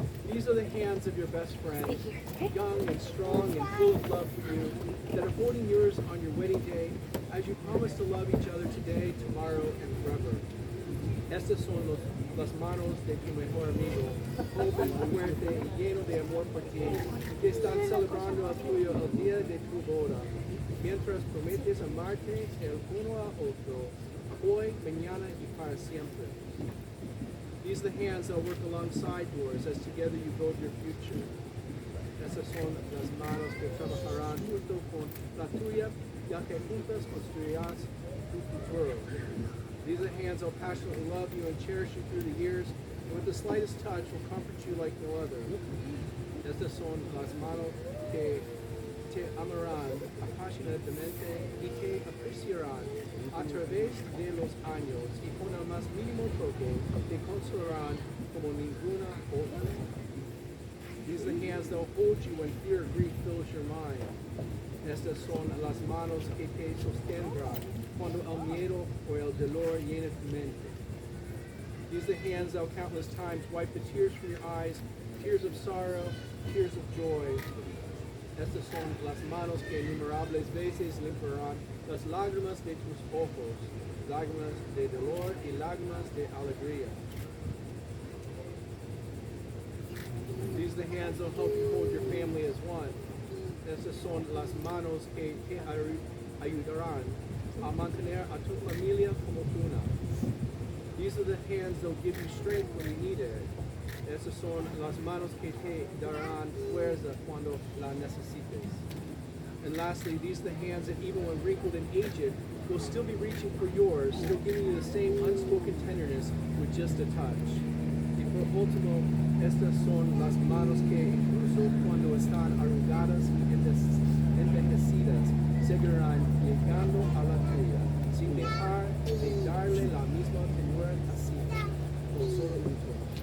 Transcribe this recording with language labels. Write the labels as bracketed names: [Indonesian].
[English] These are the hands of your best friend, young and strong and full of love for you, that are holding yours on your wedding day as you promise to love each other today, tomorrow, and forever. [Spanish] Estas son las manos de tu mejor amigo, joven, fuerte y lleno de amor por ti, que están celebrando el tuyo el día de tu boda, mientras prometes amarte el uno al otro, hoy, mañana y para siempre. [English] These are the hands that will work alongside yours as together you build your future. [Spanish] Esas son las manos que trabajarán junto con la tuya, ya que juntas construirás tu futuro. [English] These are the hands that will passionately love you and cherish you through the years, and with the slightest touch will comfort you like no other. [Spanish] Estas son las manos que te amarán apasionadamente y que apreciarán a través de los años y con el más mínimo toque te consolarán como ninguna otra. [English] These are the hands that will hold you when fear or grief fills your mind. [Spanish] Estas son las manos que te sostendrán cuando el miedo o el dolor llene tu mente. [English] These are the hands that will countless times wipe the tears from your eyes, tears of sorrow, tears of joy. [Spanish] Estas son las manos que innumerables veces limpiarán las lágrimas de tus ojos, lágrimas de dolor y lágrimas de alegría. [English] These are the hands that will help you hold your family as one. [Spanish] Estas son las manos que te ayudarán a mantener a tu familia como una. [English] These are the hands that will give you strength when you need it. [Spanish] Estas son las manos que te darán fuerza cuando la necesites. [English] And lastly, these are the hands that even when wrinkled and aged, will still be reaching for yours, still giving you the same unspoken tenderness with just a touch. [Spanish] Y por último, estas son las manos que incluso cuando están arrugadas y envejecidas, seguirán llegando a la tuya, sin dejar de darle la misma ternura así, con solo un toque.